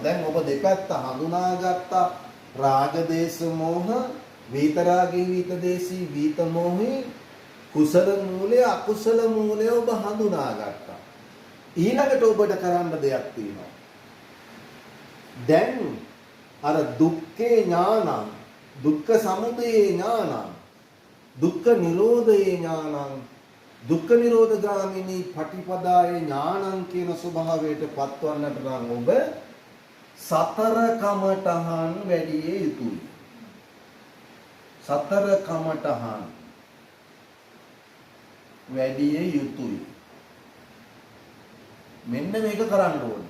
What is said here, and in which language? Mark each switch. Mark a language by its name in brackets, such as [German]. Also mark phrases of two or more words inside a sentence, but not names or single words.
[Sinhala] දැන් ඔබ දෙපැත්ත හඳුනාගත්තා. රාග දේශ මොහ, විතරාගී විතදේශී විත මොහේ, කුසල මූලය අකුසල මූලය ඔබ හඳුනාගත්තා. ඊළඟට ඔබට කරන්න දෙයක් තියෙනවා. දැන් අර [Pali] දුක්ඛේ ඥානං, දුක්ඛ සමුදය ඥානං, දුක්ඛ නිරෝධේ ඥානං, දුක්ඛ නිරෝධ ගාමිනී පටිපදායේ ඥානං [Sinhala] කියන ස්වභාවයට පත්වන්නට නම් ඔබ සතර කමඨහන් වැඩි යුතුයි. සතර කමඨහන් වැඩි යුතුයි. මෙන්න මේක කරන්න ඕනේ.